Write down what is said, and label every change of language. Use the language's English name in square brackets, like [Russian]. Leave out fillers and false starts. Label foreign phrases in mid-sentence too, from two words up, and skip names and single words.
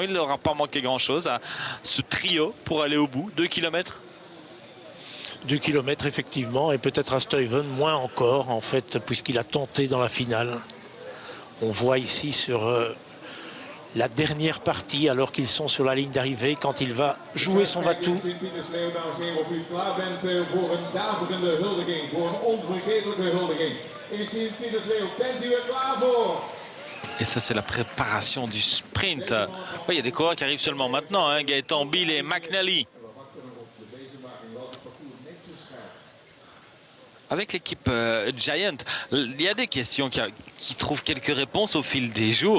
[French] Il n'aura pas manqué grand-chose à ce trio pour aller au bout. 2 km. 2 km, effectivement, et peut-être à Stuyven, moins encore, en fait, puisqu'il a tenté dans la finale. On voit ici sur la dernière partie, alors qu'ils sont sur la ligne d'arrivée, quand il va jouer son va-tout. [Dutch] Sint-Pietersleeuw, dames en heren, of u klaar bent voor een daverende huldiging, voor een onvergetelijke huldiging. In Sint-Pietersleeuw, bent u er klaar voor? [French] Et ça, c'est la préparation du sprint. Il y a des coureurs qui arrivent seulement maintenant, hein, Gaëtan Bill et McNally. Avec l'équipe Giant, il y a des questions qui trouvent quelques réponses au fil des jours.